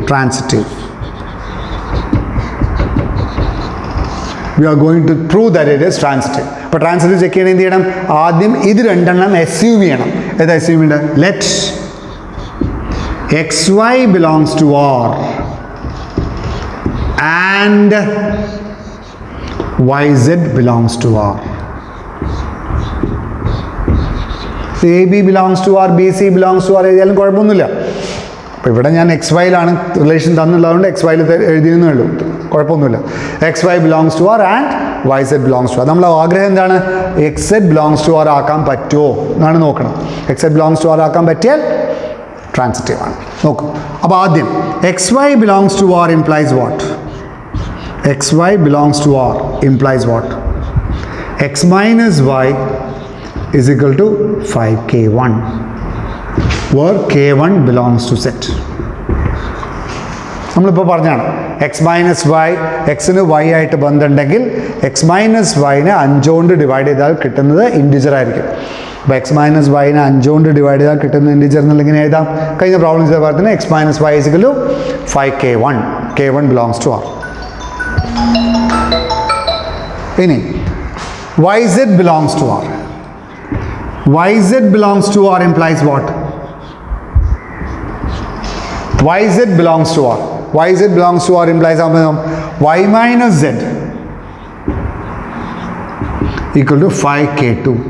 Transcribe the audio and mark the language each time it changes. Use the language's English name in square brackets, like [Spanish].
[English] Transitive we are going to prove that it is transitive. [Malayalam] അപ്പോൾ transitive check ചെയ്യണം. എന്ത് ചെയ്യണം? ആദ്യം ഇത് രണ്ടെണ്ണം assume ചെയ്യണം. ഏതാ assume ചെയ്യേണ്ടത്? [English] Let xy belongs to r and yz belongs to r. ab belongs to r, bc belongs to r [Malayalam] എഴുതിയാലും കുഴപ്പമൊന്നുമില്ല. അപ്പോൾ ഇവിടെ ഞാൻ എക്സ് വൈയിലാണ് റിലേഷൻ തന്നുള്ളതുകൊണ്ട് എക്സ് വൈയിൽ എഴുതിയെന്നേ ഉള്ളൂ, കുഴപ്പമൊന്നുമില്ല. [English] X y belongs to r and y z belongs to r. [Malayalam] നമ്മളെ ആഗ്രഹം എന്താണ്? X Z belongs to R ആക്കാൻ പറ്റുമോ എന്നാണ് നോക്കണം. X Z belongs to R ആക്കാൻ പറ്റിയാൽ ട്രാൻസിറ്റീവ് ആണ്. നോക്കും. അപ്പോൾ ആദ്യം [English] X y belongs to r implies what? X y belongs to r implies what? X minus y is equal to 5k1 where k1 belongs to set. [Malayalam] നമ്മളിപ്പോൾ പറഞ്ഞാണ് X minus Y, എക്സിന് Y ആയിട്ട് ബന്ധമുണ്ടെങ്കിൽ X minus വൈനെ 5 കൊണ്ട് divide ചെയ്താൽ കിട്ടുന്നത് integer ആയിരിക്കും. അപ്പോൾ X minus വൈനെ 5 കൊണ്ട് ഡിവൈഡ് ചെയ്താൽ കിട്ടുന്ന ഇൻറ്റിജർ എന്നുള്ള ഇങ്ങനെ എഴുതാം. കഴിഞ്ഞ പ്രോബ്ലം ചെയ്ത പോലെ തന്നെ [English] X minus y is equal to 5k1. k1 belongs to r. ഇനി yz belongs to r. yz belongs to r implies what? yz belongs to r. yz belongs to r implies y minus z equal to 5k2.